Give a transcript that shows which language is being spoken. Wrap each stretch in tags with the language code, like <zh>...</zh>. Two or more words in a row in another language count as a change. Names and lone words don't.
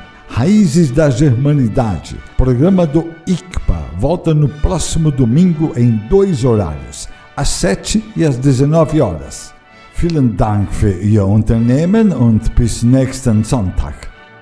<pt>Raízes da Germanidade, programa do ICPA, volta no próximo domingo em 2 horários, às 7 e às 19 horas.</pt> <de>Vielen Dank für Ihr Unternehmen und bis nächsten Sonntag.</de>